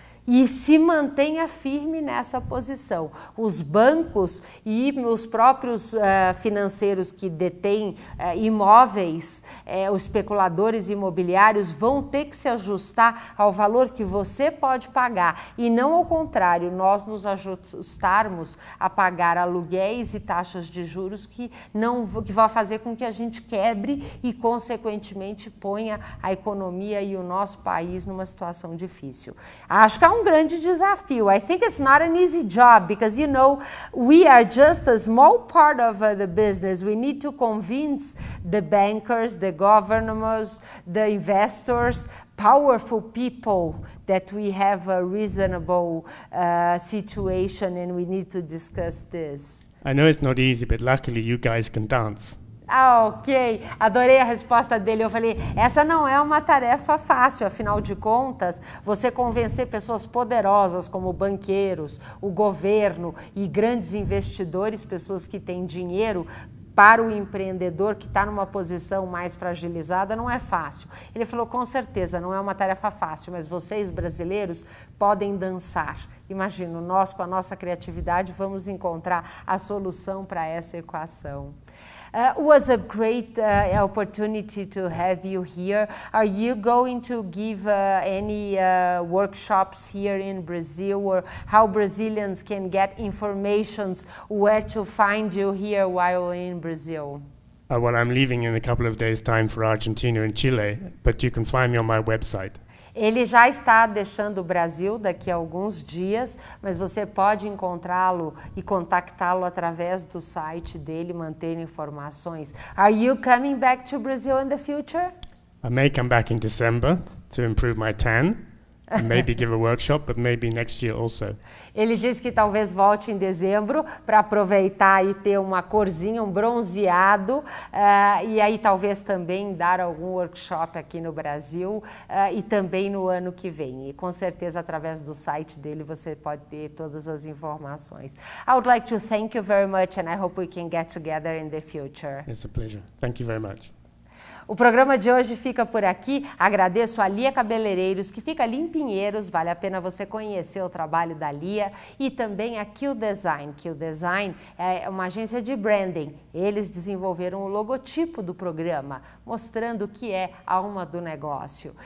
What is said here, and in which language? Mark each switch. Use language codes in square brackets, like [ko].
[pt] E se mantenha firme nessa posição. Os bancos e os próprios financeiros que detêm imóveis, os especuladores imobiliários vão ter que se ajustar ao valor que você pode pagar e não ao contrário, nós nos ajustarmos a pagar aluguéis e taxas de juros que vão fazer com que a gente quebre e, consequentemente, ponha a economia e o nosso país numa situação difícil. Acho que um grande desafio. [en] I think it's not an easy job because, you know, we are just a small part of the business. We need to convince the bankers, the governors, the investors, powerful people that we have a reasonable situation and we need to discuss this. I know it's not easy, but luckily you guys can dance. Ah, ok. [pt] Adorei a resposta dele. Eu falei, essa não é uma tarefa fácil, afinal de contas, você convencer pessoas poderosas como banqueiros, o governo e grandes investidores, pessoas que têm dinheiro, para o empreendedor que está numa posição mais fragilizada, não é fácil. Ele falou, com certeza, não é uma tarefa fácil, mas vocês, brasileiros, podem dançar. Imagino, nós, com a nossa criatividade, vamos encontrar a solução para essa equação. [en] It was a great opportunity to have you here. Are you going to give any workshops here in Brazil, or how Brazilians can get information where to find you here while in Brazil? Well, I'm leaving in a couple of days' time for Argentina and Chile, but you can find me on my website. [pt] Ele já está deixando o Brasil daqui a alguns dias, mas você pode encontrá-lo e contactá-lo através do site dele, manter informações. [en] Are you coming back to Brazil in the future? I may come back in December to improve my tan. Maybe give a workshop, but maybe next year also. [pt] Ele disse que talvez volte em dezembro para aproveitar e ter uma corzinha, um bronzeado, e aí talvez também dar algum workshop aqui no Brasil e também no ano que vem. E com certeza através do site dele você pode ter todas as informações. [en] I would like to thank you very much and I hope we can get together in the future. It's a pleasure. Thank you very much. [pt] O programa de hoje fica por aqui. Agradeço a Lia Cabeleireiros, que fica ali em Pinheiros. Vale a pena você conhecer o trabalho da Lia. E também a Kill Design. Kill Design é uma agência de branding. Eles desenvolveram o logotipo do programa, mostrando o que é a Alma do Negócio.